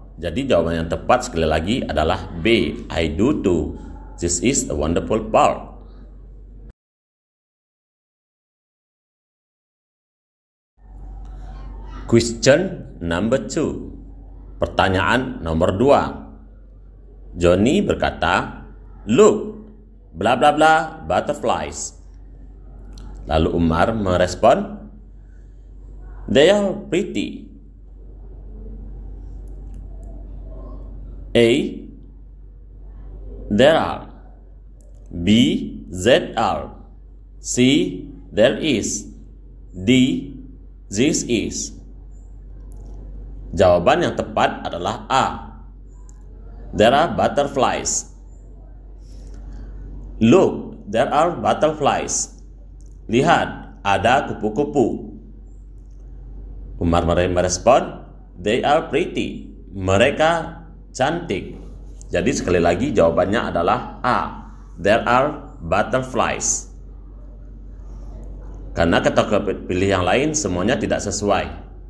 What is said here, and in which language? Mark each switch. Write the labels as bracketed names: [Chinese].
[Indonesian] Jadi jawaban yang tepat sekali lagi adalah B, [English] I do too. This is a wonderful park. Question number 2. [Indonesian] Pertanyaan nomor 2. Johnny berkata, [English] "Look, bla bla bla butterflies." [Indonesian] Lalu Umar merespon, [English] "They are pretty." A, there are. B, there are. C, there is. D, this is. [Indonesian] Jawaban yang tepat adalah A. [English] There are butterflies. Look, there are butterflies. [Indonesian] Lihat, ada kupu-kupu. [English] Umar [Indonesian] merespon, [English] they are pretty. [Indonesian] Mereka cantik. Jadi sekali lagi jawabannya adalah A. [English] There are butterflies. [Indonesian] Karena ketika pilih yang lain semuanya tidak sesuai.